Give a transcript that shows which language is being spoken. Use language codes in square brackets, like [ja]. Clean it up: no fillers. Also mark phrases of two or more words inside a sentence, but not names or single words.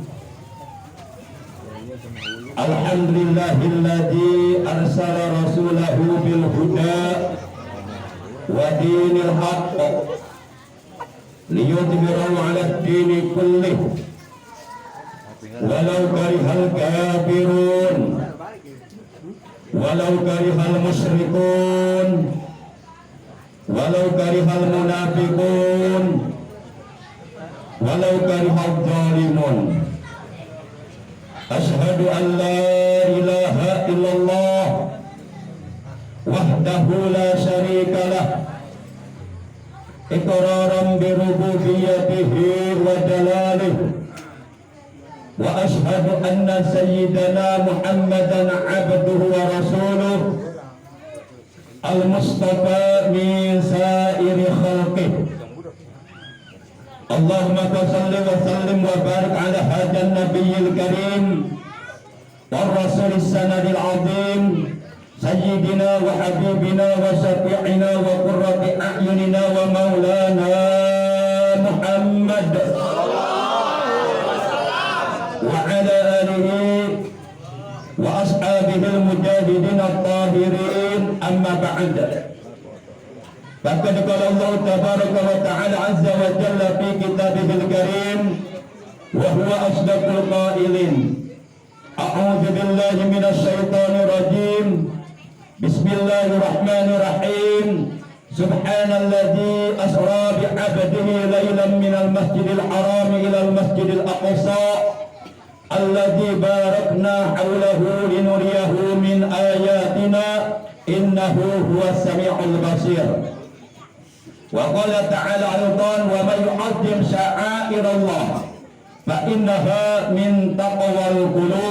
[ar] الحمد لله الذي أرسل رسوله بالهدى ودين الحق ليظهره على الدين كله ولو كره الكافرون ولو كره المشركون ولو كره المنافقون ولو كره الظالمون. أشهد أن لا إله إلا الله وحده لا شريك له إقرارا بربوبيته وجلاله وأشهد أن سيدنا محمدا عبده ورسوله المصطفى من سائر خلقه. اللهم صل وسلم وبارك على هذا النبي الكريم ورسول السند العظيم سيدنا وحبيبنا وشفيعنا وقرة أعيننا ومولانا محمد وعلى آله وأصحابه المجاهدين الطاهرين أما بعد. فقد قال الله تبارك وتعالى عز وجل في كتابه الكريم وهو أصدق القائلين. أعوذ بالله من الشيطان الرجيم. Bismillahirrahmanirrahim. سبحان الذي أسرى بعبده ليلا من المسجد الحرام إلى المسجد الأقصى الذي باركنا حوله لنريه من آياتنا إنه هو السميع البصير. وقال تعالى أيضا ومن يعظم شعائر الله فإنها من تقوى القلوب.